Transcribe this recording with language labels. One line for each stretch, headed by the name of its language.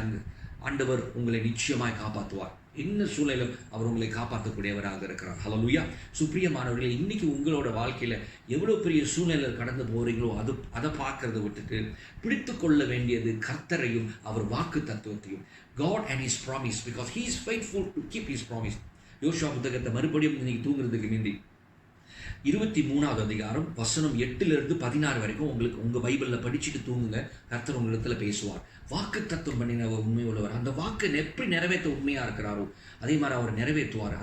Tamil: அந்த ஆண்டவர் உங்களை நிச்சயமாய் காப்பாற்றுவார். என்ன சூழ்நிலும் அவர் உங்களை காப்பாற்றக்கூடியவராக இருக்கிறார். ஹல்லேலூயா. சுப்பிரியமானவர்களே, இன்னைக்கு உங்களோட வாழ்க்கையில எவ்வளவு பெரிய சூழ்நிலை கடந்து போறீங்களோ அதை பார்க்கறத விட்டுட்டு பிடித்து கொள்ள வேண்டியது கர்த்தரையும் அவர் வாக்கு தத்துவத்தையும்.
English: God and his promise, because he is faithful to keep his promise.
Tamil: யோசுவா புத்தகத்தை மறுபடியும் இன்னைக்கு தூங்குறதுக்கு முந்தி 23வது அதிகாரம் வசனம் 8-16 வரைக்கும் உங்களுக்கு உங்க பைபிள்ல படிச்சுட்டு தூங்குங்க. கர்த்தர் உங்களிடத்துல பேசுவார். வாக்கு தத்துவம் பண்ணினவர் உண்மை உள்ளவர். அந்த வாக்கு எப்படி நிறைவேற்ற உண்மையா இருக்கிறாரோ அதே மாதிரி அவர் நிறைவேற்றுவார்.